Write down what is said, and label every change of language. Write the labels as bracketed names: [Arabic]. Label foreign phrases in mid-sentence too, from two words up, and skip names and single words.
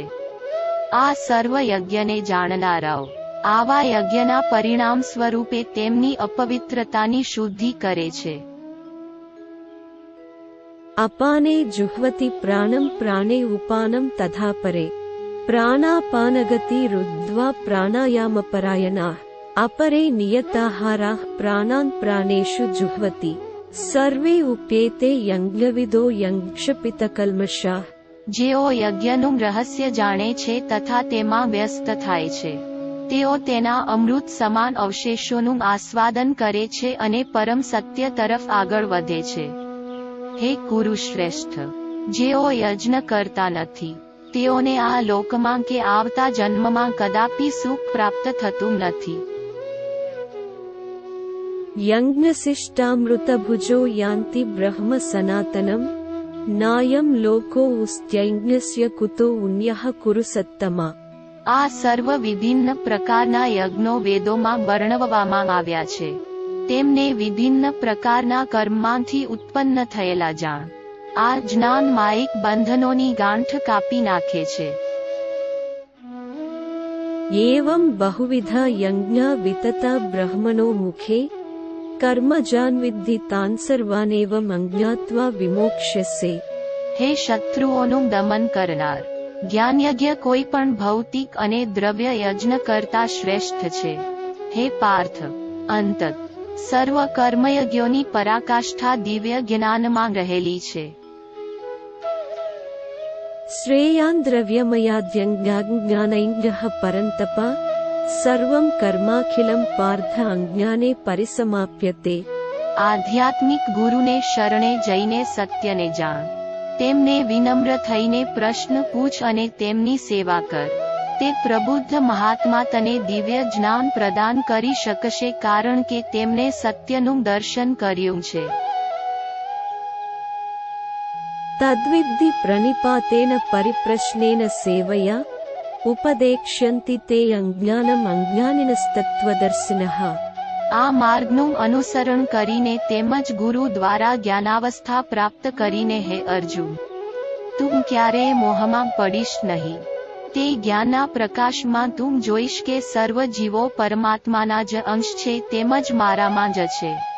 [Gujarati] આ સર્વ યજ્ઞને જાણનારાઓ આવા યજ્ઞના પરિણામ સ્વરૂપે તેમની અપવિત્રતાની શુદ્ધિ કરે છે. [Sanskrit] અપાને જુહ્વતિ પ્રાણમ પ્રાણે ઉપાનમ તથા પરે પ્રાણાપાનગતિ રુદ્ધ્વા પ્રાણાયામપરાયણાઃ अपरे नियताहाराः प्राणान् प्राणेषु जुह्वति सर्वे उप्येते यज्ञविदो यज्ञक्षपितकल्मषाः. [Gujarati] જેઓ યજ્ઞનું રહસ્ય જાણે છે તથા તેમાં વ્યસ્ત થાય છે, તેઓ તેના અમૃત સમાન અવશેષોનું આસ્વાદન કરે છે અને પરમ સત્ય તરફ આગળ વધે છે. હે કુરુશ્રેષ્ઠ, જેઓ યજ્ઞ કરતા નથી, તેઓને આ લોકમાં કે આવતા જન્મમાં કદાપી સુખ પ્રાપ્ત થતું નથી. [Sanskrit] यज्ञशिष्टामृतभुजो यान्ति ब्रह्म सनातनम् नायं लोको उस्त्यज्ञस्य कुतो उन्यः कुरु सत्तमा. [Gujarati] આ સર્વ વિભિન્ન પ્રકારના યજ્ઞો વેદોમાં વર્ણવવામાં આવ્યા છે. તેમને વિભિન્ન પ્રકારના કર્મમાંથી ઉત્પન્ન થયેલા જાણ. આ જ્ઞાન માયિક બંધનોની ગાંઠ કાપી નાખે છે. [Sanskrit] एवं बहुविधा यज्ञा वितता ब्रह्मणो मुखे कर्मजान् विद्धि तान् सर्वानेवम् अज्ञात्वा विमोक्ष्यसे. [Gujarati] હે શત્રુઓનું દમન કરનાર, જ્ઞાનયજ્ઞ કોઈ પણ ભૌતિક અને દ્રવ્ય યજ્ઞ કરતા શ્રેષ્ઠ છે. હે પાર્થ, અંતત સર્વ કર્મયજ્ઞોની પરાકાષ્ઠા દિવ્ય જ્ઞાનમાં રહેલી છે. [Sanskrit] श्रेयान् द्रव्यमयाद्यज्ञानैज्ञः परन्तप सर्वं कर्माखिलं पार्थ अज्ञाने परिसमाप्यते। [Gujarati] આધ્યાત્મિક ગુરુને શરણે જઈને સત્યને જાણ, તેમને વિનમ્ર થઈને પ્રશ્ન પૂછ અને તેમની સેવા કર. તે પ્રબુદ્ધ મહાત્મા તને દિવ્ય જ્ઞાન પ્રદાન કરી શકશે, કારણ કે તેમને સત્યનું દર્શન કર્યું છે. [Sanskrit] तद्विद्धि प्रणिपातेन परिप्रश्नेन सेवया उपदेक्ष्यन्ति ते अज्ञानम् अज्ञानिनस्तत्त्वदर्शिनः। [Gujarati] આ માર્ગનું અનુસરણ કરીને તેમજ ગુરુ દ્વારા જ્ઞાનાવસ્થા પ્રાપ્ત કરીને હે અર્જુન, તું ક્યારેય મોહમાં પડીશ નહીં. તે જ્ઞાનના પ્રકાશમાં તું જોઈશ કે સર્વ જીવો પરમાત્માના જ અંશ છે, તેમજ મારામાં જ છે.